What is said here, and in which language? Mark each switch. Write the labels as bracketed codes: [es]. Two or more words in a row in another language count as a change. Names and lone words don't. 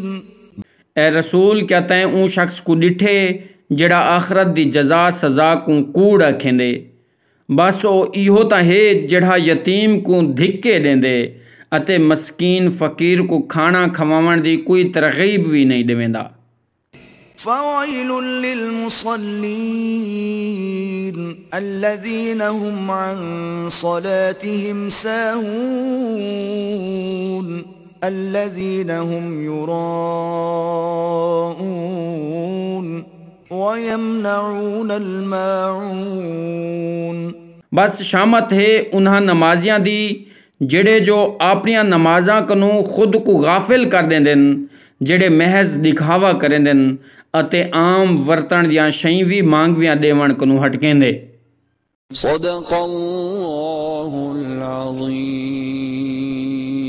[skr] ए रसूल, क्या तैं ऊँ शख्स को डिठे जड़ा आखरत दी जजा सजा को कूड़ रखेंदे? बस ओ इहो ता है जड़ा यतीम को धिक्के देंदे अते मस्कीन फकीर को खाना खवावण दी कोई तरगीब भी नहीं देवेंदा। [ar] فويل للمصلين الذين هم عن صلاتهم ساهون الذين هم يراءون ويمنعون الماعون. [skr] बस शामत है उन्हां नमाजियां दी जेड़े जो अपनियां नमाजां कनू खुद को गाफिल कर देंदे, जेड़े महज दिखावा करेंदे अते आम वरतन दियां शई भी मांगवियां देवण कनू हटकेंदे। [ar] صدق الله العظيم.